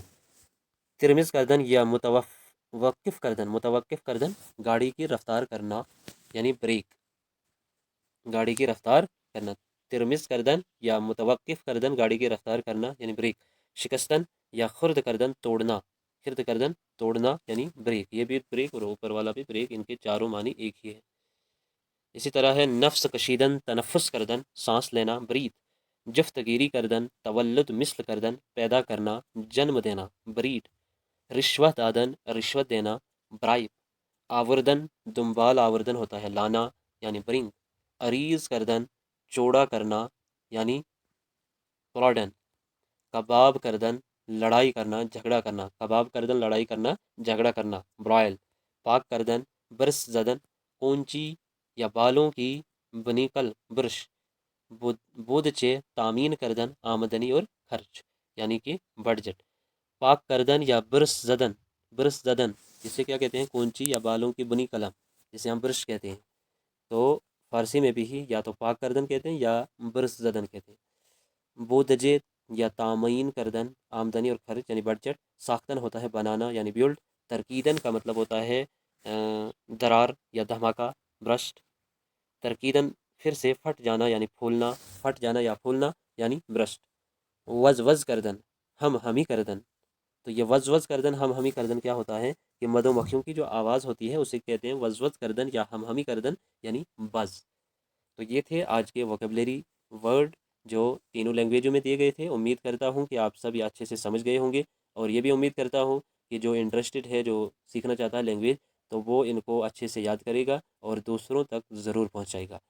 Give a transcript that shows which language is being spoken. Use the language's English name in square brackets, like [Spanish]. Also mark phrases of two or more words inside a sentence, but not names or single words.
[Persian] ترمز کردن یا متوقف کردن، متوقف کردن [Urdu] گاڑی کی رفتار کرنا یعنی بریک، گاڑی کی رفتار کرنا۔ [Persian] ترمز کردن یا متوقف کردن [Urdu] گاڑی کی رفتار کرنا یعنی بریک۔ [Persian] شکستن یا خرد کردن [Urdu] توڑنا، [Persian] خرد کردن [Urdu] توڑنا یعنی بریک، یہ بھی بریک اور اوپر والا بھی بریک، ان کے چاروں معنی ایک ہی ہے۔ اسی طرح ہے [Persian] نفس کشیدن، تنفس کردن، [Urdu] سانس لینا، برید۔ [Persian] جفت گیری کردن، تولد مثل کردن، [Urdu] پیدا کرنا، جنم دینا، بریڈ۔ [Persian] رشوت دادن، [Urdu] رشوت دینا، برائب۔ [Persian] آوردن، دنبال آوردن [Urdu] ہوتا ہے لانا یعنی برنگ۔ [Persian] عریض کردن، [Urdu] چوڑا کرنا یعنی پلاڈن۔ [Persian] کباب کردن، [Urdu] لڑائی کرنا، جھگڑا کرنا، [Persian] کباب کردن [Urdu] لڑائی کرنا، جھگڑا کرنا، برائل۔ [Persian] پاک کردن، برس زدن، [Urdu] کونچی یا بالوں کی بنیکل، برش۔ [Persian] بودچے تامین کردن، [Urdu] آمدنی اور خرچ یعنی کہ بجٹ۔ [Persian] پاک کردن یا برس زدن، برس زدن [Urdu] جسے کیا کہتے ہیں کونچی یا بالوں کی بنی قلم، جسے ہم برش کہتے ہیں، تو فارسی میں بھی ہی یا تو [Persian] پاک کردن [Urdu] کہتے ہیں یا [Persian] برس زدن [Urdu] کہتے ہیں۔ [Persian] بودجے یا تامین کردن، [Urdu] آمدنی اور خرچ یعنی بجٹ۔ ساختن ہوتا ہے بنانا یعنی بیلڈ۔ ترکیدن کا مطلب ہوتا ہے درار یا دھماکہ، برسٹ۔ ترکیدن پھر سے پھٹ جانا یعنی پھولنا، پھٹ جانا یا پھولنا یعنی برسٹ۔ [Persian] وز کردن، ہم ہمی کردن، [Urdu] تو یہ [Persian] وز وز کردن ہم ہمی کردن [Urdu] کیا ہوتا ہے کہ مدو مکھیوں کی جو آواز ہوتی ہے اسے کہتے ہیں [Persian] وز وز کردن یا ہم ہمی کردن [Urdu] یعنی بز۔ تو یہ تھے آج کے [English] vocabulary word [Urdu] جو تینوں لینگویجوں میں دیے گئے تھے۔ امید کرتا ہوں کہ آپ سب اچھے سے سمجھ گئے ہوں گے، اور یہ بھی امید کرتا ہوں کہ جو انٹرسٹڈ ہے، جو سیکھنا چاہتا ہے لینگویج، تو وہ ان کو اچھے سے یاد کرے گا اور دوسروں تک ضرور پہنچائے گا۔